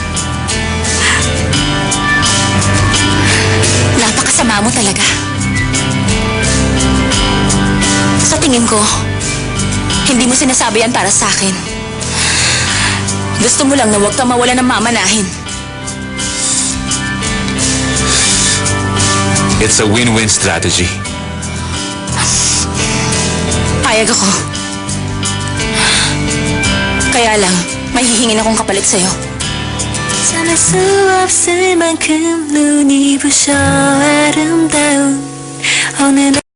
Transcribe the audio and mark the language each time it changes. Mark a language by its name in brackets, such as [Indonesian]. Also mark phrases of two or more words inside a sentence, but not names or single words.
[Filipino] Napakasama mo talaga. Sa tingin ko, hindi mo sinasabi yan para sa akin. Gusto mo lang na huwag ka mawala ng mamanahin. [English] It's a win-win strategy. [Filipino] Payag ako. Kaya lang, may hihingin akong kapalit sa'yo. [Korean] 참을 수 없을 만큼 눈이 부셔 아름다운 어느 날